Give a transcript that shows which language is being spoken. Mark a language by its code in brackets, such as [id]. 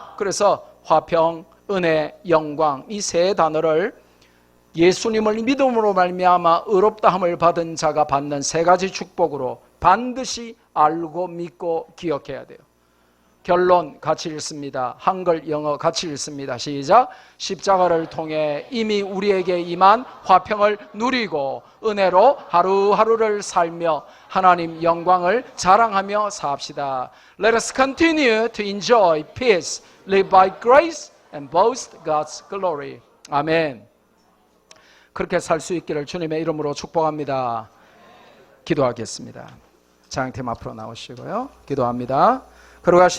[ko] 그래서 화평, 은혜, 영광, 이 세 단어를 예수님을 믿음으로 말미암아 의롭다함을 받은 자가 받는 세 가지 축복으로 반드시 알고 믿고 기억해야 돼요. 결론 같이 읽습니다. 한글, 영어 같이 읽습니다. 시작. 십자가를 통해 이미 우리에게 임한 화평을 누리고 은혜로 하루하루를 살며 하나님 영광을 자랑하며 삽시다. [en] Let us continue to enjoy peace, live by grace and boast God's glory. [ko] 아멘. 그렇게 살 수 있기를 주님의 이름으로 축복합니다. 기도하겠습니다. 장팀 앞으로 나오시고요. 기도합니다. 걸어가시는